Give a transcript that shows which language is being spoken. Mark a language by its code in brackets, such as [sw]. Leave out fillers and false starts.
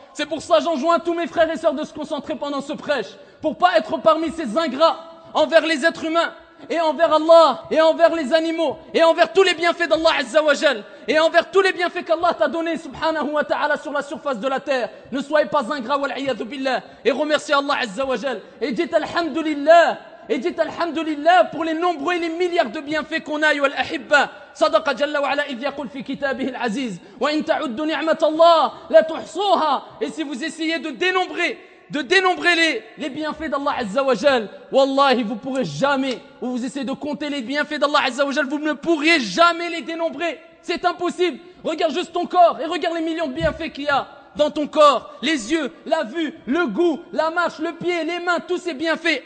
[fr] C'est pour ça que j'enjoins tous mes frères et sœurs de se concentrer pendant ce prêche, pour pas être parmi ces ingrats envers les êtres humains, et envers Allah, et envers les animaux, et envers tous les bienfaits d'Allah Azza wa Jal, et envers tous les bienfaits qu'Allah t'a donnés, subhanahu wa ta'ala, sur la surface de la terre. Ne soyez pas ingrats, [ar] wal'iyadhu billah, [fr] et remerciez Allah Azza wa Jal, et dites alhamdulillah, pour les nombreux et les milliards de bienfaits qu'on a, [ar] ayyuha al-ahibba. صدق جل وعلا إذ يقول في كتابه العزيز وإن تعدوا نعمة الله لا تحصوها. [fr] Et si vous essayez de dénombrer les bienfaits d'Allah Azza wa Jal, wallahi vous pourrez jamais, ou vous essayez de compter les bienfaits d'Allah Azza wa Jal, vous ne pourriez jamais les dénombrer. C'est impossible. Regarde juste ton corps et regarde les millions de bienfaits qu'il y a dans ton corps, les yeux, la vue, le goût, la marche, le pied, les mains, tous ces bienfaits.